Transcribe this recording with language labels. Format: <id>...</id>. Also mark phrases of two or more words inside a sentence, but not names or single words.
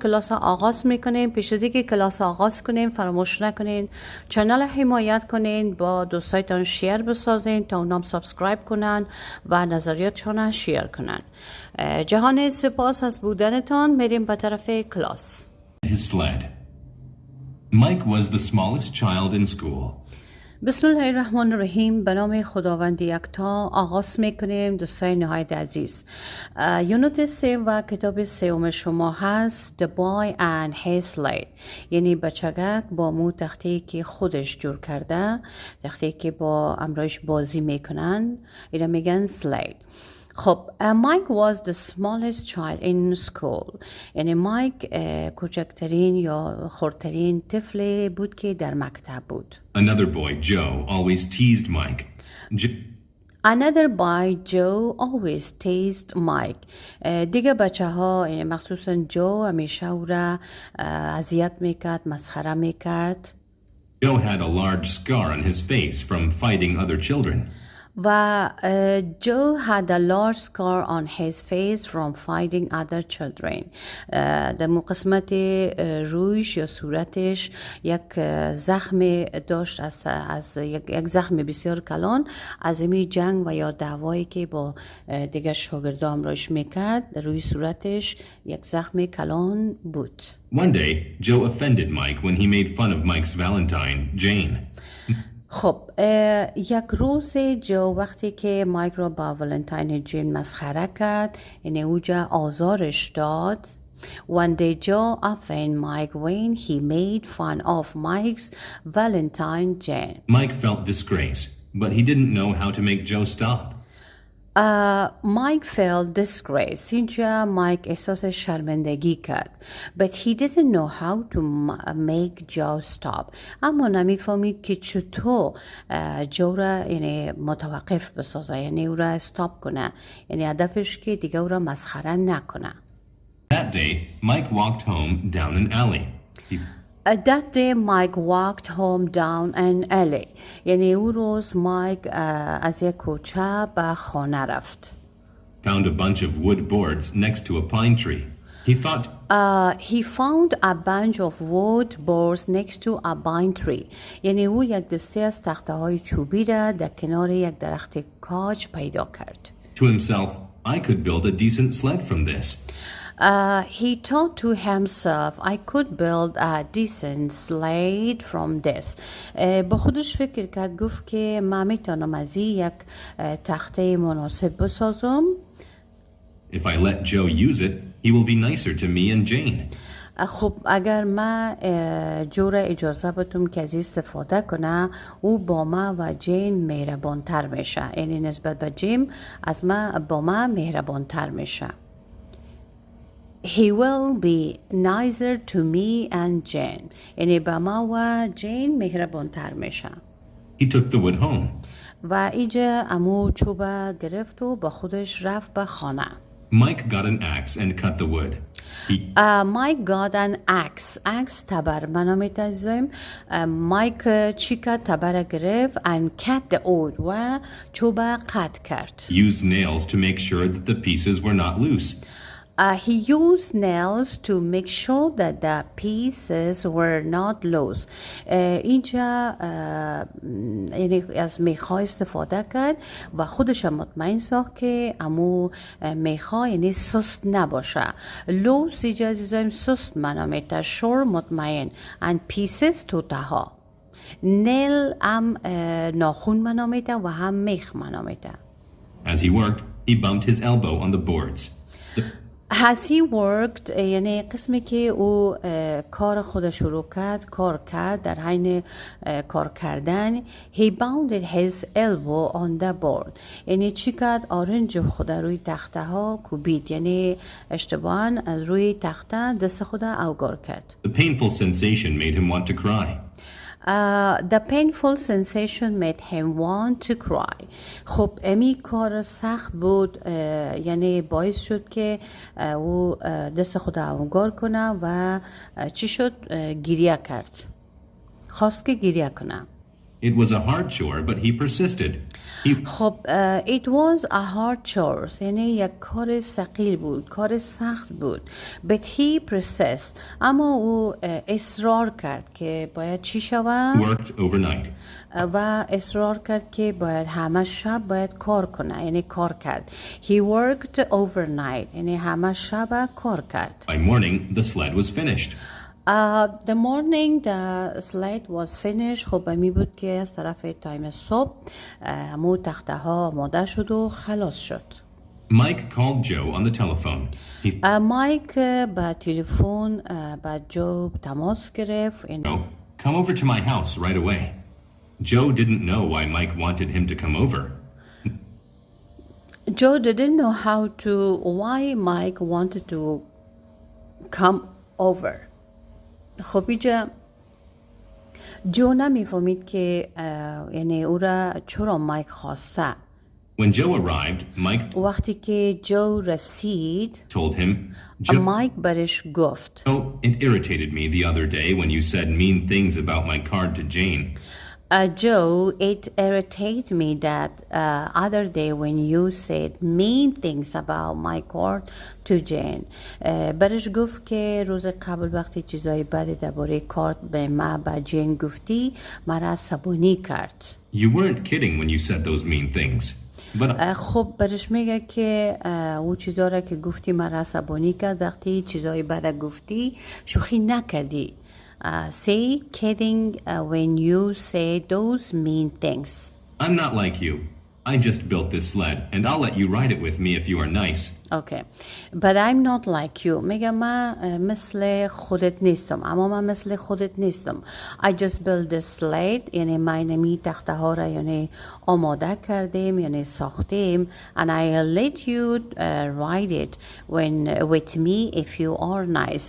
<fa>کلاس آغاز میکنیم. پیش از اینکه کلاس آغاز کنیم فراموش نکنین چنل حمایت کنین، با دوستایتان شیر بسازین تا اونام سابسکرایب کنن و نظریاتشون شیر کنن. جهان سپاس از بودنتان. میریم به طرف کلاس.</fa> <en>His sled. Mike was the smallest child in school.</en> <ar>بسم الله الرحمن الرحیم.</ar> <fa>به نام خداوند یکتا آغاز میکنیم. دوستای نهایت عزیز، یونت 3 و کتاب سوم شما هست The Boy and His Sled، یعنی بچگک با مو تختی که خودش جور کرده، تختی که با امرایش بازی میکنن، اینا میگن sled.</fa> <en>خب مایک was the smallest child in school،</en> <fa>یعنی مایک کوچکترین یا خردترین طفل بود که در مکتب بود.</fa> <en>Another boy, Joe, always teased Mike. Another boy, Joe, always teased Mike.</en> <fa>دیگه بچه ها یعنی مخصوصا جو همیشه او را اذیت میکرد، مسخره میکرد.</fa> <en>Joe had a large scar on his face from fighting other children. و جو had a large scar on his face from fighting other children.</en> <fa>در قسمت رویش یا صورتش یک زخم داشت از یک زخم بسیار کلان از این جنگ و یا دعوایی که با دیگر شاگردان روش میکرد. روی صورتش یک زخم کلان بود.</fa> <en>One day, Joe offended Mike when he made fun of Mike's Valentine, Jane.</en> <fa>خب یک روز جو وقتی که مایک را با ولنتاین جین مسخره کرد، یعنی اوجا آزارش داد.</fa> <en>One day Joe offended Mike when he made fun of Mike's Valentine Jane. Mike felt disgrace, but he didn't know how to make Joe stop. Mike felt disgrace.</en> <fa>اینجا مایک احساس شرمندگی کرد.</fa> <en>But he didn't know how to make Joe stop.</en> <fa>اما نمیفهمید که چطور جو را یعنی متوقف بسازه، یعنی او را استاپ کنه، یعنی هدفش که دیگه او را مسخره نکنه.</fa> <en>That day, Mike walked home down an alley. That day Mike walked home down an alley.</en> <fa>یعنی او روز مایک از یک کوچه به خانه رفت.</fa> <en>Found a bunch of wood boards next to a pine tree. He found a bunch of wood boards next to a pine tree.</en> <fa>یعنی او یک دسته از تخته های چوبی را در کنار یک درخت کاج پیدا کرد.</fa> <en>To himself, I could build a decent sled from this. He thought to himself, I could build a decent sled from this.</en> <fa>با خودش فکر کرد، گفت که من میتونم از یک تخته مناسب بسازم.</fa> <en>If I let Joe use it, he will be nicer to me and Jane.</en> <fa>خب اگر من جو را اجازه بدم که از استفاده کنه، او با ما و جین مهربانتر میشه، یعنی نسبت به جیم از ما با ما مهربانتر میشه.</fa> <en>He will be nicer to me and Jane.</en> <fa>یعنی با ما و جین مهربانتر میشه.</fa> <en>He took the wood home.</en> <fa>و اینجا امو چوبه گرفت و با خودش رفت به خانه.</fa> <en>Mike got an axe and cut the wood. Mike got an axe. Axe</en> <fa>تبر منو عزیزم. مایک چی کرد؟ تبر گرفت</fa> <en>and cut the wood</en> <fa>و چوبه قطع کرد.</fa> <en>Used nails to make sure that the pieces were not loose. He used nails to make sure that the pieces were not loose.</en> <fa>اینجا یعنی از میخا استفاده کرد و خودش مطمئن ساخت که امو میخا یعنی سست نباشه. لوس اینجا عزیزایم سست منامیده، شور مطمئن،</fa> <en>and pieces توتها.</en> <fa>نیل هم ناخون منامیده و هم میخ منامیده.</fa> <en>As he worked, he bumped his elbow on the boards. Has he worked</en> <fa>یعنی قسمی که او کار خود شروع کرد کار کرد در حین کار کردن</fa> <en>he pounded his elbow on the board</en> <fa>یعنی چی کرد آرنج خود روی تخته ها کوبید یعنی اشتباهاً از روی تخته دست خود اوگار کرد.</fa> <en>The painful sensation made him want to cry. The painful sensation made him want to cry.</en> <fa>خب امی کار سخت بود یعنی باعث شد که او دست خود اوگار کنه و چی شد گریه کرد خواست که گریه کنه.</fa> <en>It was a hard chore, but he persisted.</en> <fa>خب</fa> <en>it was a hard chore</en> <fa>یعنی یک کار ثقیل بود کار سخت بود</fa> <en>but he persisted</en> <fa>اما او اصرار کرد که باید چی شود</fa> <en>Worked overnight.</en> <fa>و اصرار کرد که باید همه شب باید کار کنه یعنی کار کرد</fa> <en>he worked overnight</en> <fa>یعنی همه شب کار کرد.</fa> <en>By morning, the sled was finished. The morning the slide was finished</en> <fa>خب می بود که از طرف تایم صبح همو تخته ها آماده شد و خلاص شد.</fa> <en>Mike called Joe on the telephone.</en> <fa>مایک با تلفن با جو تماس گرفت.</fa> <en>Joe, come over to my house right away. Joe didn't know why Mike wanted him to come over. Joe didn't know why Mike wanted to come over.</en> <fa>خب اینجا جو نمیفهمید که یعنی او را چرا مایک خواسته.</fa> <en>When Joe arrived, Mike</en> <fa>وقتی که جو رسید</fa> <en>told him,</en> <fa>مایک برش گفت</fa> <en>Joe, it irritated me the other day when you said mean things about my card to Jane. Joe, it irritated me that other day when you said mean things about my card to Jane.</en> <fa>برش گفت که روز قبل وقتی چیزای بدی درباره کارت به ما با جین گفتی مرا عصبانی کرد.</fa> <en>You weren't kidding when you said those mean things. But</en> <fa>خب برش میگه که او چیزا را که گفتی مرا عصبانی کرد وقتی چیزای بد گفتی شوخی نکردی.</fa> <en>Say kidding when you say those mean things. I'm not like you. I just built this sled and I'll let you ride it with me if you are nice. Okay. But I'm not like you.</en> <fa>میگم من مثل خودت نیستم. اما من مثل خودت نیستم.</fa> <en>I just built this sled.</en> <fa>یعنی من نمی تخته ها را یعنی آماده کردیم یعنی ساختیم.</fa> <en>And I'll let you ride it with me if you are nice.</en>